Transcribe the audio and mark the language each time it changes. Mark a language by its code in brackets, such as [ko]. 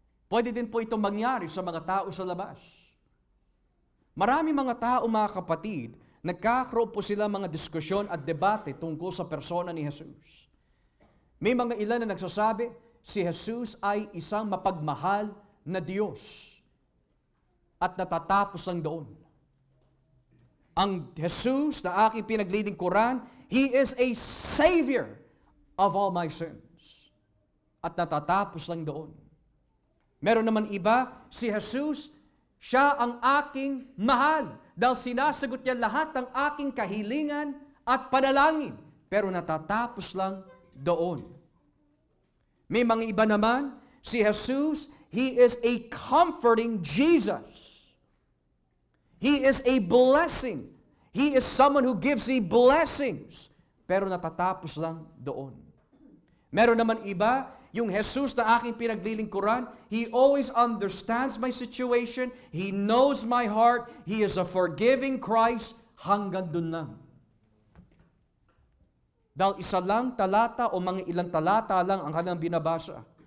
[tl] Pwede din po ito mangyari sa mga tao sa labas. Marami mga tao, mga kapatid, nagkakaroon po sila mga diskusyon at debate tungkol sa persona ni Jesus. May mga ilan na nagsasabi, si Jesus ay isang mapagmahal na Diyos at natatapos lang doon. Ang Jesus na aking pinaglilingkuran, [en] He is a Savior of all my sins. [tl] At natatapos lang doon. Meron naman iba, si Jesus, siya ang aking mahal. Dahil sinasagot niya lahat ng aking kahilingan at panalangin. Pero natatapos lang doon. May mga iba naman, si Jesus, [en] He is a comforting Jesus. He is a blessing. He is someone who gives thee blessings. [tl] Pero natatapos lang doon. Meron naman iba, yung Jesus na aking pinaglilingkuran, [en] He always understands my situation. He knows my heart. He is a forgiving Christ. [tl] Hanggang dun lang. Dahil isa lang talata o mga ilang talata lang ang kanilang binabasa.